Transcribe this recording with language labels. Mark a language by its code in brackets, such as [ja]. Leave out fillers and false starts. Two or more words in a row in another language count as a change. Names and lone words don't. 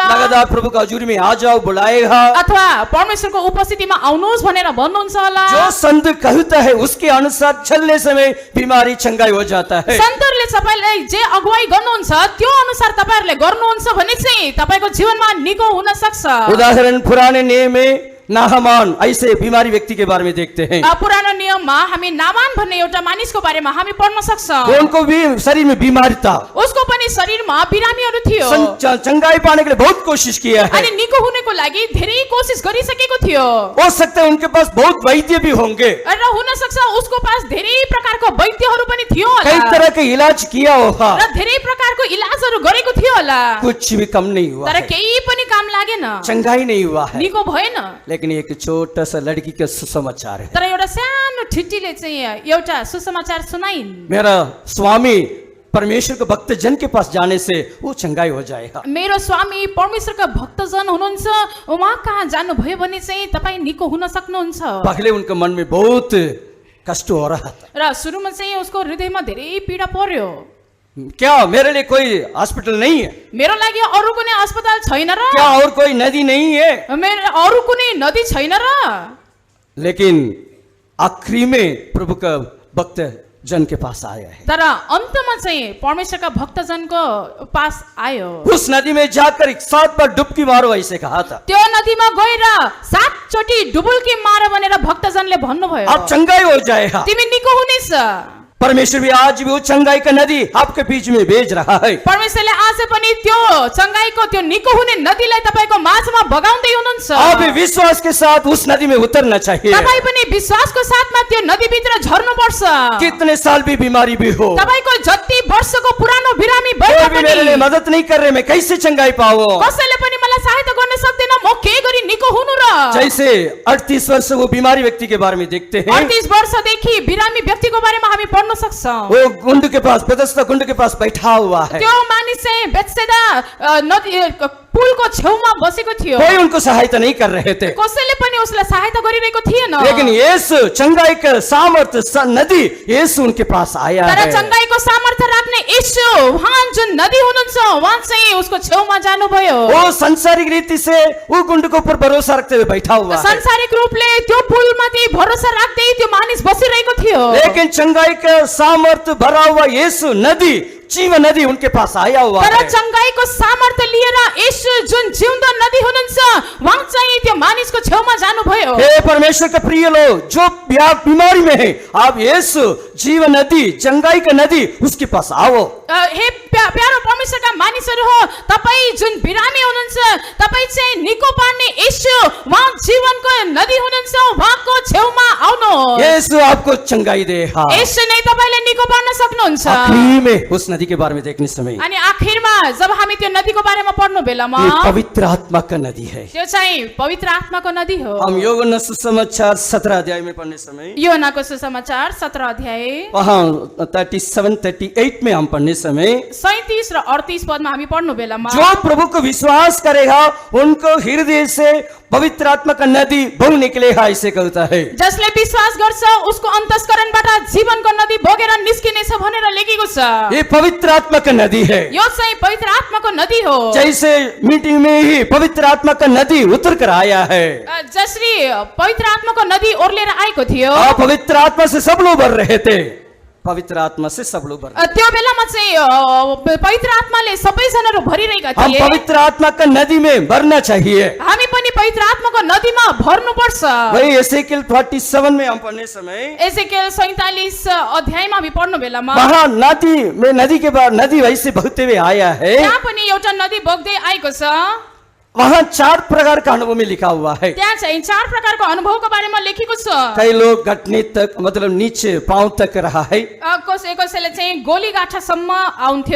[hi] लगातार प्रभु का हजूरी में आ जाओ बुलाएगा। [ne] अथवा परमेश्वरको उपस्थितिमा आउनुहोस् भनेर भन्नुहुन्छ होला। [hi] जो संत कहता है उसके अनुसार चलने समय बीमारी चंगाई हो जाता है। [ne] सन्तहरूले तपाईलाई जे अगुवाई गर्नुहुन्छ त्यो अनुसार तपाईहरुले गर्नुहुन्छ भने चाहिँ तपाईको जीवनमा निको हुन सक्छ। [hi] उदाहरण पुराने नियम में नाहमान ऐसे बीमारी व्यक्ति के बारे में देखते हैं। [ne] पुरानो नियममा हामी नामान भन्ने एउटा मानिसको बारेमा हामी पढ्न सक्छौं। [hi] उनको भी शरीर में बीमारी था, [ne] उसको पनि शरीरमा बिरामीहरू थियो। [hi] चंगाई पाने के लिए बहुत कोशिश किया है। [ne] अनि निको हुनको लागि धेरै कोसिस गरिसकेको थियो। [hi] हो सकता है उनके पास बहुत वैद्य भी होंगे, [ne] र हुन सक्छ उसको पास धेरै प्रकारको वैद्यहरू पनि थियो होला, [hi] कई तरह के इलाज किया होगा, [ne] र धेरै प्रकारको इलाजहरू गरेको थियो होला, [hi] कुछ भी कम नहीं हुआ [ne] तर [hi] है, [ne] केही पनि काम लागेन, [hi] चंगाई नहीं हुआ है। [ne] निको भएन। [hi] लेकिन एक छोटा सा लड़की का सुसमाचार है। [ne] तर एउटा सानो ठिट्टीले चाहिँ एउटा सुसमाचार सुनाइन्। [hi] मेरा स्वामी परमेश्वर के भक्त जन के पास जाने से वो चंगाई हो जाएगा। [ne] मेरो स्वामी परमेश्वरका भक्तजन हुनुहुन्छ, उहाँ कहाँ जानुभयो भने चाहिँ तपाईँ निको हुन सक्नुहुन्छ। [hi] पहले उनके मन में बहुत कष्ट हो रहा था, [ne] र सुरुमा चाहिँ उसको हृदयमा धेरै पीडा पर्यो। [hi] क्या मेरे लिए कोई हॉस्पिटल नहीं है, [ne] मेरो लागि अरू कुनै अस्पताल छैन र, [hi] क्या और कोई नदी नहीं है, [ne] मेरो अरू कुनै नदी छैन र। [hi] लेकिन आखिरी में प्रभु का भक्त जन के पास आया है। [ne] तर अन्तमा चाहिँ परमेश्वरका भक्तजनको पास आयो। [hi] उस नदी में जाकर 7 बार डुबकी मारो ऐसे कहा था। [ne] त्यो नदीमा गएर 7 चोटी डुबुल्की मार भनेर भक्तजनले भन्नुभयो। [hi] अब चंगाई हो जाएगा। [ne] तिमी निको हुनेछ। [hi] परमेश्वर भी आज भी वो चंगाई का नदी आपके बीच में भेज रहा है। [ne] परमेश्वरले आज पनि त्यो चंगाईको त्यो निको हुने नदीलाई तपाईको माझमा बगाउँदै हुनुहुन्छ। [hi] आप भी विश्वास के साथ उस नदी में उतरना चाहिए। [ne] तपाई पनि विश्वासको साथमा त्यो नदी भित्र झर्नु पर्छ। [hi] कितने साल भी बीमारी भी हो, [ne] तपाईको जति वर्षको पुरानो बिरामी भए [hi] कोई भी मेरे लिए [ne] पनि [hi] मदद नहीं कर रहे, मैं कैसे चंगाई पाऊं? [ne] कसैले पनि मलाई सहायता गर्न सक्दैन, म के गरी निको हुनु र। [hi] जैसे 38 वर्ष वो बीमारी व्यक्ति के बारे में देखते हैं, [ne] 38 वर्षदेखि बिरामी व्यक्तिको बारेमा हामी पढ्न सक्छौं। [hi] वो गुंड के पास, बेतस्दा गुंड के पास बैठा हुआ है। [ne] त्यो मानिस चाहिँ बेत्सेदा नदी पुलको छेउमा बसेको थियो। [hi] कोई उनको सहायता नहीं कर रहे थे, [ne] कसैले पनि उसलाई सहायता गरिरहेको थिएन। [hi] लेकिन यीशु चंगाई का सामर्थ्य नदी यीशु उनके पास आया [ne] तर [hi] है। [ne] चंगाईको सामर्थ्य राख्ने यीशु उहाँ जुन नदी हुनुहुन्छ उहाँ चाहिँ उसको छेउमा जानुभयो। [hi] वो सांसारिक रीति से वो गुंड के ऊपर भरोसा रखते हुए बैठा हुआ है, [ne] सांसारिक रूपले त्यो पुलमाथि भरोसा राख्दै त्यो मानिस बसिरहेको थियो। [hi] लेकिन चंगाई का सामर्थ्य भरा हुआ यीशु नदी, जीवन नदी उनके पास आया हुआ [ne] तर [hi] है। [ne] चंगाईको सामर्थ्य लिएर यीशु जुन जिउँदो नदी हुनुहुन्छ उहाँ चाहिँ त्यो मानिसको छेउमा जानुभयो। [hi] हे परमेश्वर का प्रिय लोग, जो बीमारी में है, आप यीशु जीवन नदी, चंगाई का नदी उसके पास आओ। [ne] हे प्यारो परमेश्वरका मानिसहरू हो, तपाई जुन बिरामी हुनुहुन्छ, तपाई चाहिँ निको पार्ने यीशु उहाँ जीवनको नदी हुनुहुन्छ, उहाँको छेउमा आउनुहोस्। [hi] यीशु आपको चंगाई देगा। [ne] यीशु नै तपाईलाई निको पार्न सक्नुहुन्छ। [hi] आखिरी में उस नदी के बारे में देखने समय [ne] अनि आखिरमा जब हामी त्यो नदीको बारेमा पढ्नु बेलामा [hi] ये पवित्र आत्मा का नदी है। [ne] त्यो चाहिँ पवित्र आत्माको नदी हो। [hi] हम यूहन्ना सुसमाचार 17 अध्याय में पढ़ने समय [ne] यूहन्नाको सुसमाचार 17 अध्याय [hi] वहाँ 37-38 में हम पढ़ने समय [ne] 37 र 38 पदमा हामी पढ्नु बेलामा [hi] जो प्रभु को विश्वास करेगा उनको हृदय से पवित्र आत्मा का नदी बह निकलेगा ऐसे कहता है। [ne] जसले विश्वास गर्छ उसको अन्तस्करणबाट जीवनको नदी बगेर निस्किनेछ भनेर लेखेको छ। [hi] ये पवित्र आत्मा का नदी है। [ne] यो चाहिँ पवित्र आत्माको नदी हो। [hi] जैसे मीटिंग में ही पवित्र आत्मा का नदी उतर कर आया है, [ne] जसरी पवित्र आत्माको नदी ओर्लेर आएको थियो, [hi] पवित्र आत्मा से सब लोग भर रहे थे, पवित्र आत्मा से सब लोग भर रहे थे। [ne] त्यो बेलामा चाहिँ पवित्र आत्माले सबैजनाहरू भरिरहेका [hi] हम [ne] थिए। [hi] पवित्र आत्मा का नदी में भरना चाहिए। [ne] हामी पनि पवित्र आत्माको नदीमा भर्नुपर्छ। [hi] वही एसेकिएल 47 में हम पढ़ने समय [ne] एसेकिएल 47 अध्यायमा हामी पढ्नु बेलामा [hi] वहाँ नदी के बाद नदी वैसे बहते हुए आया है। [ne] त्यहाँ पनि एउटा नदी बग्दै आएको छ। [hi] वहाँ 4 प्रकार का अनुभव में लिखा हुआ है। [ne] त्यहाँ चाहिँ 4 प्रकारको अनुभवको बारेमा लेखेको छ। [hi] कई लोग घटने तक मतलब नीचे पांव तक रहा है, [ne] कसैले चाहिँ गोली गाठासम्म आउँथ्यो,